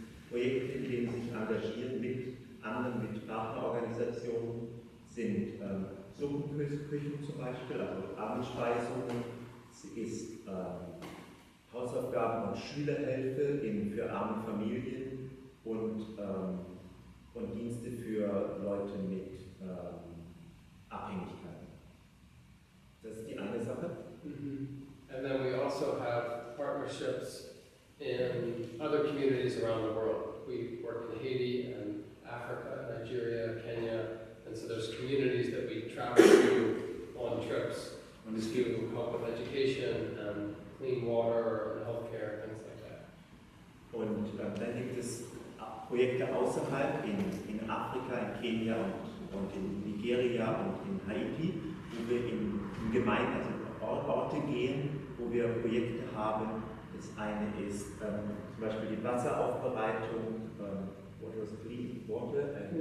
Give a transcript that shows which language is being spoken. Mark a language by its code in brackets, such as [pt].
[de] Projekte, in denen sie sich engagieren mit anderen, mit Partnerorganisationen, sind Suppenküchen zum Beispiel, also Abendspeisungen, sie ist Hausaufgaben und Schülerhilfe für arme Familien und Dienste für Leute mit Abhängigkeiten. Das ist die eine Sache. [en] And then we also have partnerships in other communities around the world. We work in Haiti and Africa, Nigeria, Kenya, and so there's communities that we travel to on trips to help with education and clean water and healthcare, things like that. [de] Und dann gibt es Projekte außerhalb in Afrika, in Kenia und in Nigeria und in Haiti, wo wir in Gemeinden, also Orte gehen, wo wir Projekte haben. Das eine ist zum Beispiel die Wasseraufbereitung, [en] clean water,